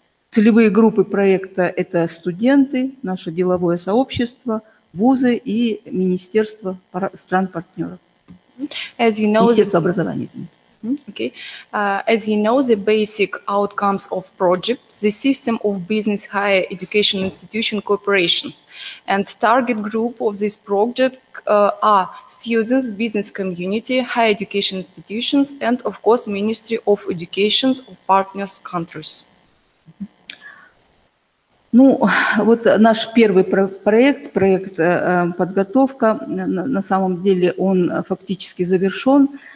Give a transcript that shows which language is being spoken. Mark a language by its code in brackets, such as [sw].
[ru] Целевые группы проекта – это студенты, наше деловое сообщество, вузы и министерства стран-партнеров. Министерство образования, извините. [en] Okay. As you know, the basic outcomes of project, the system of business higher education institution corporations, and target group of this project are students, business community, higher education institutions, and of course, Ministry of Education of partners countries. [ru] Ну, вот наш первый проект подготовка, на самом деле он фактически завершен.